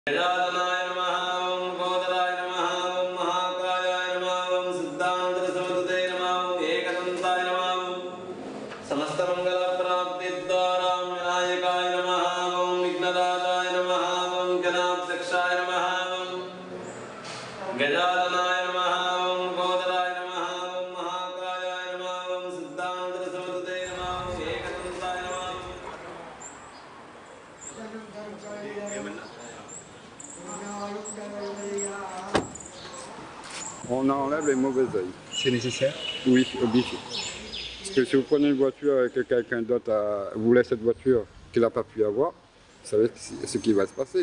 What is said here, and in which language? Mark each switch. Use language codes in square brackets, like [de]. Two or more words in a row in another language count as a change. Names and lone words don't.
[sa] गजाननाय नमः ओम गोदराय नमः ओम महाकायाय नमः ओम सिद्धान्तसमन्विते नमः ओम एकदन्ताय नमः ओम समस्तमङ्गलप्राप्तिद्वारां विनायकाय नमः ओम विघ्नदाताय नमः ओम जनाध्यक्षाय नमः ओम गजाननाय नमः ओम गोदराय नमः ओम महाकायाय नमः ओम सिद्धान्तसमन्विते नमः ओम एकदन्ताय नमः [fr] On enlève les mauvais œils. C'est nécessaire? Oui, obligé. Parce que si vous prenez une voiture et que quelqu'un d'autre vous laisse cette voiture qu'il n'a pas pu avoir, vous savez ce qui va se passer.